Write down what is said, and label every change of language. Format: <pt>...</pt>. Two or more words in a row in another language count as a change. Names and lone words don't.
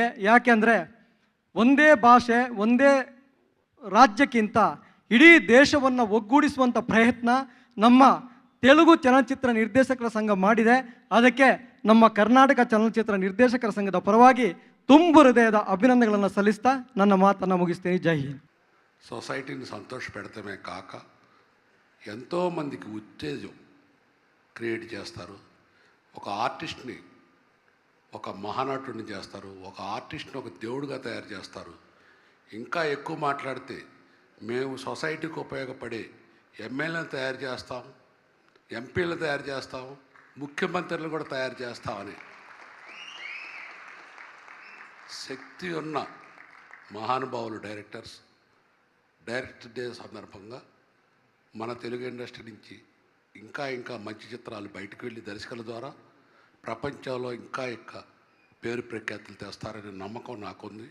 <kn>ಯಾಕೆಂದರೆ ಒಂದೇ ಭಾಷೆ, ಒಂದೇ ರಾಜ್ಯಕ್ಕಿಂತ ಇಡೀ ದೇಶವನ್ನು ಒಗ್ಗೂಡಿಸುವಂಥ ಪ್ರಯತ್ನ ನಮ್ಮ ತೆಲುಗು ಚಲನಚಿತ್ರ ನಿರ್ದೇಶಕರ ಸಂಘ ಮಾಡಿದೆ. ಅದಕ್ಕೆ ನಮ್ಮ ಕರ್ನಾಟಕ ಚಲನಚಿತ್ರ ನಿರ್ದೇಶಕರ ಸಂಘದ ಪರವಾಗಿ ತುಂಬು ಹೃದಯದ ಅಭಿನಂದನೆಗಳನ್ನು ಸಲ್ಲಿಸ್ತಾ ನನ್ನ ಮಾತನ್ನು ಮುಗಿಸ್ತೀನಿ.</kn> <hi>जय हिंद.</hi> <te>సొసైటీని సంతోషపెడతామే కాక ఎంతోమందికి ఉత్తేజం క్రియేట్ చేస్తారు. ఒక ఆర్టిస్ట్ని ఒక మహానటుడిని చేస్తారు, ఒక ఆర్టిస్ట్ని ఒక దేవుడిగా తయారు చేస్తారు. ఇంకా ఎక్కువ మాట్లాడితే మేము సొసైటీకి ఉపయోగపడే ఎమ్మెల్యేలను తయారు చేస్తాం, ఎంపీలను తయారు చేస్తాం, ముఖ్యమంత్రులను కూడా తయారు చేస్తామని శక్తి ఉన్న మహానుభావులు</te> <en>director day</en> <te>సందర్భంగా మన తెలుగు ఇండస్ట్రీ నుంచి ఇంకా ఇంకా మంచి చిత్రాలు బయటకు వెళ్ళి దర్శకుల ద్వారా ప్రపంచంలో ఇంకా పేరు ప్రఖ్యాతులు తెస్తారనే నమ్మకం నాకుంది.</te>